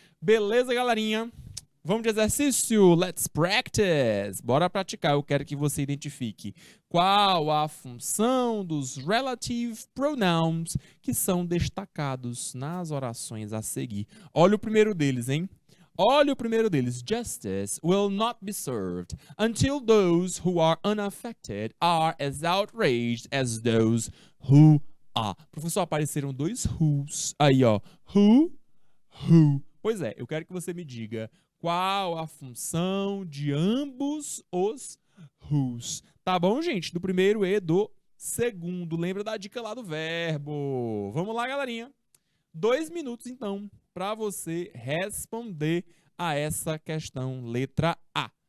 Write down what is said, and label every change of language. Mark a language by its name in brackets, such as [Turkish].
[Portuguese] Beleza, galerinha? Vamos de exercício? [English] Let's practice! [Portuguese] Bora praticar. Eu quero que você identifique qual a função dos relative pronouns que são destacados nas orações a seguir. Olha o primeiro deles, hein? Olha o primeiro deles. [English] Justice will not be served until those who are unaffected are as outraged as those who are. [Portuguese] Professor, apareceram dois who's aí, ó. Who. Pois é, eu quero que você me diga qual a função de ambos os who's. Tá bom, gente? Do primeiro e do segundo. Lembra da dica lá do verbo. Vamos lá, galerinha. 2 minutos, então, para você responder a essa questão, letra A.